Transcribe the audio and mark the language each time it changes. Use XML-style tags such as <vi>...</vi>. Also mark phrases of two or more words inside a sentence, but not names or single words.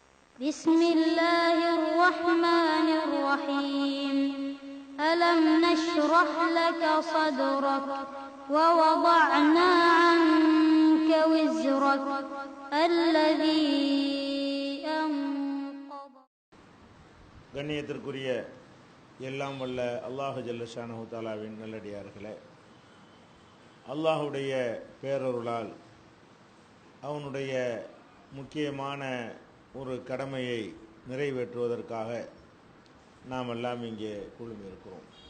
<ar>بسم الله الرحمن الرحيم ألم نشرح لك صدرك ووضعنا عنك وزرك الذي أنقض.</ar> <ta>கண்ணியத்திற்குரிய எல்லாம் வல்ல அல்லாஹ்</ta> <ar>جل شأنه</ar> <ta>தஆலாவின் நல்லடியார்களே, அல்லாஹுடைய பேரருளால் அவனுடைய முக்கியமான ஒரு கடமையை நிறைவேற்றுவதற்காக நாம் எல்லாம் இங்கே குழுமியிருக்கிறோம்.</ta>